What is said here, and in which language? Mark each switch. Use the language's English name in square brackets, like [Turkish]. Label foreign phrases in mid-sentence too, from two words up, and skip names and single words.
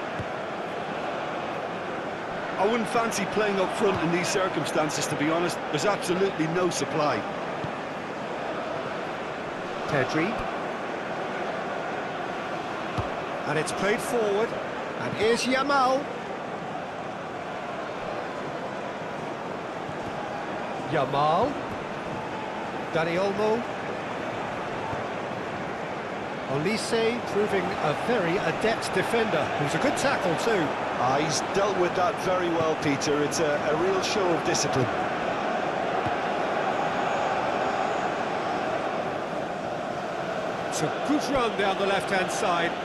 [English] I wouldn't fancy playing up front in these circumstances, to be honest. There's absolutely no supply. Pedri. And it's played forward. And here's Yamal. Yamal. Dani Olmo. Olise proving a very adept defender. It was a good tackle too. He's dealt with that very well, Peter. It's a real show of discipline. It's a good run down the left-hand side.